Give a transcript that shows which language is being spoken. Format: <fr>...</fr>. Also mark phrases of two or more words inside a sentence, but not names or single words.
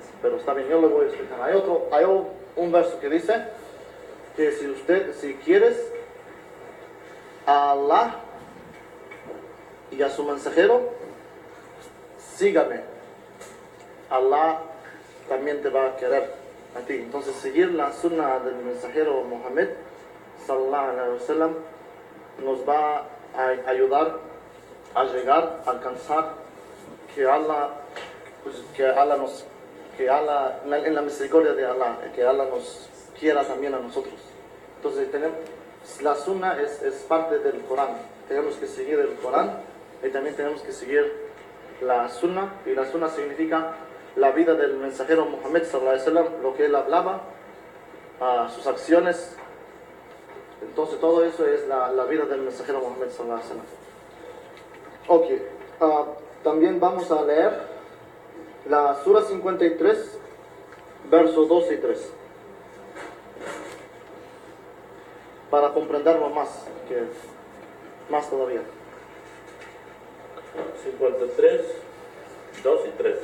<es>Pero está bien, yo lo voy a explicar. Hay un verso que dice que si quieres a Allah y a su mensajero, sígame. Allah también te va a querer a ti. Entonces, seguir la sunna del mensajero Muhammad</es> <ar>صلى الله عليه وسلم</ar> <es>nos va a ayudar a llegar, a alcanzar que Allah en la misericordia de Allah, que Allah nos quiera también a nosotros. Entonces la sunna es parte del Corán. Tenemos que seguir el Corán y también tenemos que seguir la sunna, y la sunna significa la vida del mensajero Muhammad</es> <ar>صلى الله عليه وسلم,</ar> <es>lo que él hablaba, sus acciones. Entonces todo eso es la vida del mensajero Muhammad</es> <ar>صلى الله عليه وسلم.</ar> <es>Ok, también vamos a leer la sura 53, versos 2 y 3, para comprenderlo más todavía. 53, 2 y 3.</es>